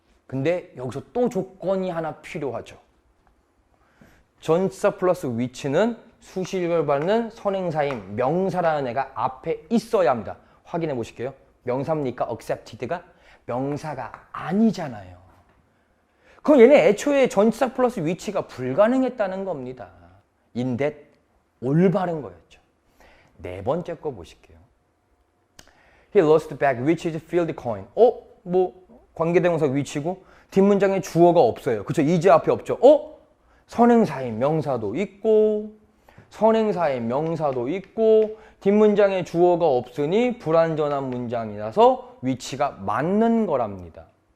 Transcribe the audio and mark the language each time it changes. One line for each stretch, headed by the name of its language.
Korean: 근데 여기서 또 조건이 하나 필요하죠. 전치사 플러스 위치는 수식을 받는 선행사인 명사라는 애가 앞에 있어야 합니다. 확인해 보실게요. 명사입니까? accepted가? 명사가 아니잖아요. 그럼 얘네 애초에 전치사 플러스 위치가 불가능했다는 겁니다. in that 올바른 거였죠. 네 번째 거 보실게요.
English: He lost the bag which is filled coin.
Korean: 관계대명사 위치고 뒷문장에 주어가 없어요. 그쵸? is 앞에 없죠. 선행사인 명사도 있고 선행사의 명사도 있고 뒷문장에 주어가 없으니 불완전한 문장이라서 위치가 맞는 거랍니다.